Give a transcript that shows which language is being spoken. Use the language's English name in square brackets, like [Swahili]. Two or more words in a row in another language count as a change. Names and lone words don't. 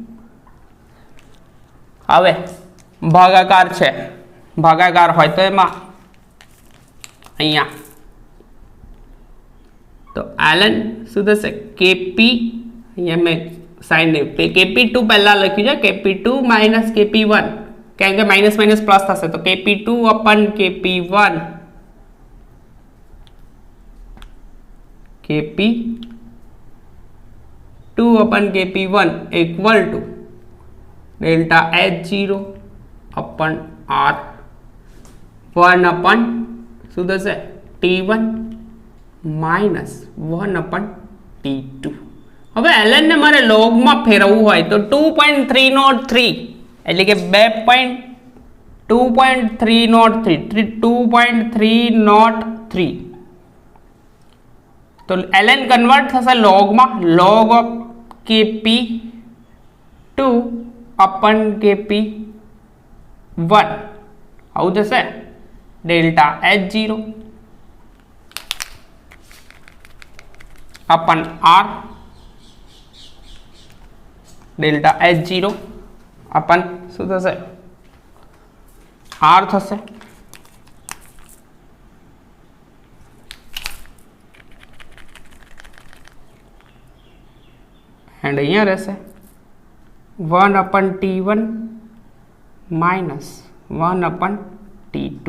[Gujarati] હવે ભાગાકાર છે, ભાગાકાર હોય તો એમાં અહીંયા તો ln શું થશે kp, અહીંયા મેં સાઈન kp2 પહેલા લખ્યું છે, kp2 - kp1 કેમ કે માઇનસ પ્લસ થશે તો kp2/kp1 [English] kp2/kp1 equal to delta H0/R 1/ [Gujarati] શું થશે [English] t1 minus 1/t2। [Gujarati] હવે ln ને મારે log માં ફેરવવું હોય તો 2.303 એટલે કે 2.303 તો ln કન્વર્ટ થશે log માં, [English] log of [Gujarati] kp2/kp1 આવું થશે ડેલ્ટા H0/R ડેલ્ટા H0/ શું થશે R થશે, एंड અહીંયા રહેશે 1/t1 minus 1/t2।